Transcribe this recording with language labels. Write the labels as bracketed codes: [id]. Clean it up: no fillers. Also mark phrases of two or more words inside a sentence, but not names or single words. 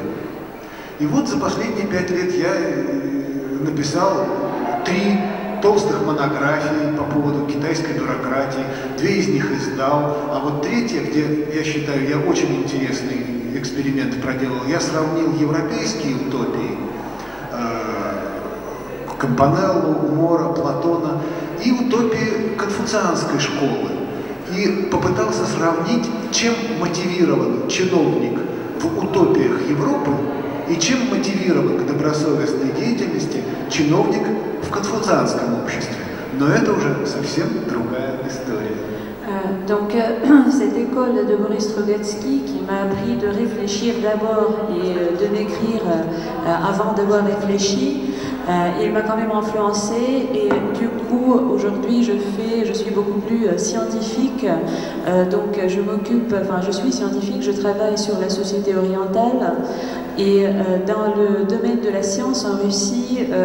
[ru] И вот за последние 5 лет я написал 3 толстых монографий по поводу китайской бюрократии, 2 из них издал, а вот 3-я, где, я считаю, я очень интересный эксперимент проделал, я сравнил европейские утопии, Кампанеллу, Мора, Платона, и утопии конфуцианской школы. И попытался сравнить, чем мотивирован чиновник в утопиях Европы и чем мотивирован к добросовестной деятельности чиновник в конфуцианском обществе. Но это уже совсем другая история. [fr] Donc cette école de Boris Strugatsky qui m'a appris de réfléchir d'abord et de n'écrire avant d'avoir réfléchi, il m'a quand même influencé, et du coup aujourd'hui je suis beaucoup plus scientifique, donc je suis scientifique, je travaille sur la société orientale, et dans le domaine de la science en Russie,